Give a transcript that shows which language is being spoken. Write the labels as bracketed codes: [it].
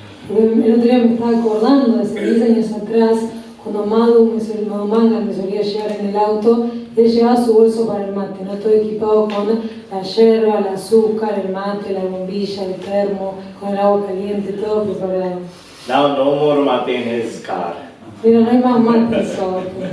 [es] El otro día me estaba acordando de hace 10 años atrás, cuando Madhu Manga me solía llevar en el auto, él llevaba su bolso para el mate, ¿no? Todo equipado con la yerba, el azúcar, el mate, la bombilla, el termo, con el agua caliente, todo preparado. [en] Now no more mate in his car. [es] Pero no hay más mate en su auto.